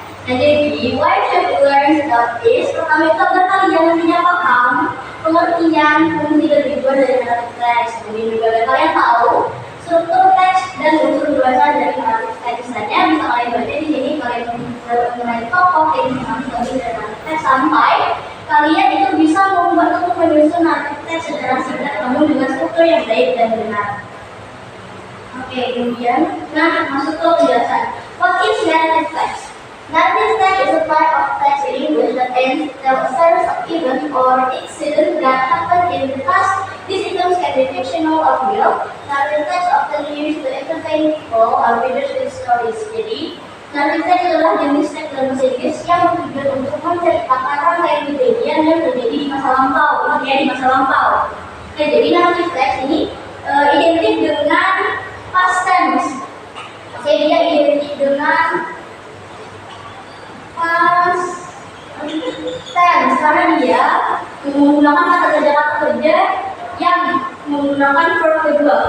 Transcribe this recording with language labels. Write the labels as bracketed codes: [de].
[id] Nah, jadi [en] why should we learn about this? [id] Pertama itu agar kalian nantinya paham pengertian fungsi dan tujuan dari narrative text. Jadi juga agar kalian tahu struktur teks dan unsur bahasa dari narrative text saja bisa kalian baca di sini. Kalian mengenai tokoh yang dimaksud dari narrative text sampai kalian itu bisa membuat untuk menyusun narrative text secara singkat namun dengan struktur yang baik dan benar. Oke, kemudian masuk ke penjelasan. [en] What is narrative text? Narrative text is a type of text in English that tells a series of events or incidents that happen in the past. These events can be fictional or real. Narrative text often used to entertain people or readers with stories. [id] Jadi, narrative text adalah jenis teks dalam bahasa Inggris yang bertujuan untuk menceritakan rangkaian kejadian yang terjadi di masa lampau. Ingat di masa lampau. Nah, jadi narrative text ini identik dengan past tense. Oke, dia identik dengan past tense karena dia menggunakan kata kerja yang menggunakan verb kedua.